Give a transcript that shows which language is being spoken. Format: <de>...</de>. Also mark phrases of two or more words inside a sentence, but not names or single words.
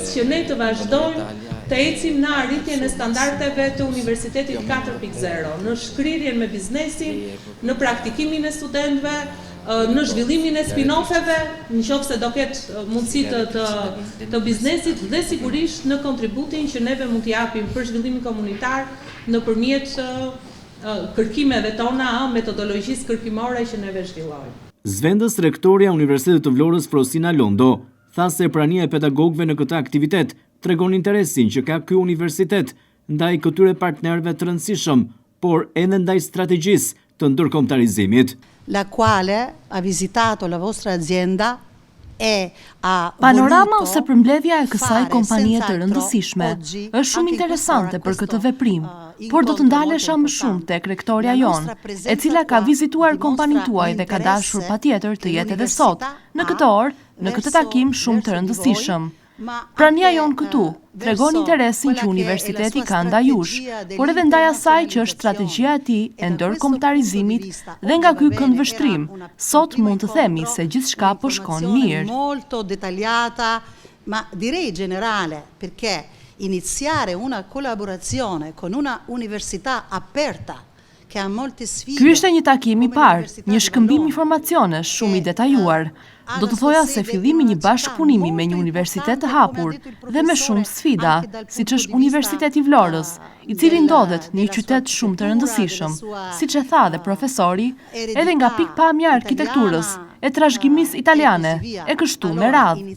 <sq>që ne të vazhdojmë të ecim në arritjen e standardeve të Universitetit 4.0, në shkrirjen me biznesin, në praktikimin e studentëve, në zhvillimin e spin-offeve, nëse do ketë mundësi të biznesit dhe sigurisht në kontributin që neve mund t'i japim për zhvillimin komunitar nëpërmjet kërkimeve tona, metodologjisë kërkimore që neve zhvillojmë. Zvendos rektoria e Universitetit të Vlorës Frosina Londo tha se prania e pedagogëve në këtë aktivitet tregon interesin që ka ky universitet ndaj këtyre partnerëve të rëndësishëm, por edhe ndaj strategjisë të ndërkombëtarizimit.</sq> <it>La quale ha visitato la vostra azienda</it> <sq>Panorama ose përmbledhja e kësaj kompanie të rëndësishme është shumë interesante për këtë veprim, por do të ndalesha më shumë tek rektoria jon, e cila ka vizituar kompaninë tuaj dhe ka dashur patjetër të jetë edhe sot, në këtë orë, në këtë takim shumë të rëndësishëm. Prania jon këtu tregon interesin që universiteti ka ndaj jush, por edhe ndaj asaj që është strategjia e tij e ndërkombëtarizimit dhe nga ky këndvështrim, sot mund të themi se gjithçka po shkon mirë.</sq> <it>Molto dettagliata, ma direi generale, perché iniziare una collaborazione con una università aperta che ha molte sfide.</it> <sq>Ky ishte një takim i parë, një shkëmbim informacionesh shumë i detajuar. Do të thoja se fillimi një bashkëpunimi me një universitet të hapur dhe me shumë sfida, siç është Universiteti i Vlorës, i cili ndodhet në një qytet shumë të rëndësishëm, siç e tha dhe profesori, edhe nga pikpamja e arkitekturës, e trashëgimisë italiane, e kështu me radhë.</sq>